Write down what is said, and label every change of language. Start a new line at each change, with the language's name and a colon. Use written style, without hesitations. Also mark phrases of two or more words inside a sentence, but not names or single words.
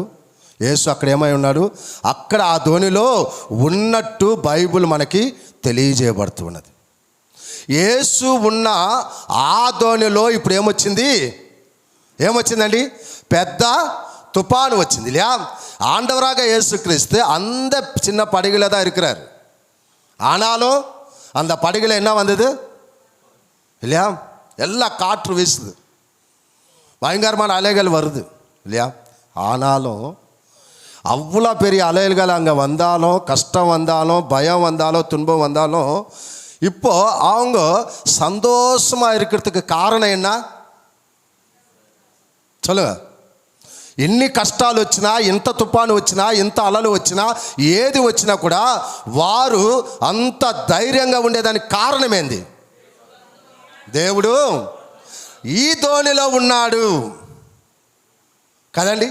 Telugu: యేసు అక్కడ ఏమై ఉన్నాడు? అక్కడ ఆ ధోనిలో ఉన్నట్టు బైబిల్ మనకి తెలియజేయబడుతున్నది. యేసు ఉన్న ఆ ధోనిలో ఇప్పుడు ఏమొచ్చిందండి? పెద్ద తుఫాను వచ్చింది.
Tamil: இல்லையா? ஆண்டவராக இயேசு கிறிஸ்து அந்த சின்ன படகுல தான் இருக்கிறார். ஆனாலும் அந்த படகுல என்ன வந்தது? இல்லையா? எல்லா காற்று வீசுது, பயங்கரமான அலைகள் வருது. இல்லையா? ஆனாலும் அவ்வளோ பெரிய அலைகள் அங்கே வந்தாலும், கஷ்டம் வந்தாலும், பயம் வந்தாலும், துன்பம் வந்தாலும், இப்போ அவங்க சந்தோஷமாக இருக்கிறதுக்கு காரணம் என்ன சொல்லுங்க?
Telugu: ఎన్ని కష్టాలు వచ్చినా, ఎంత తుఫాను వచ్చినా, ఎంత అలలు వచ్చినా, ఏది వచ్చినా కూడా వారు అంత ధైర్యంగా ఉండేదానికి కారణమేంది? దేవుడు ఈ ధోనిలో ఉన్నాడు కదండి.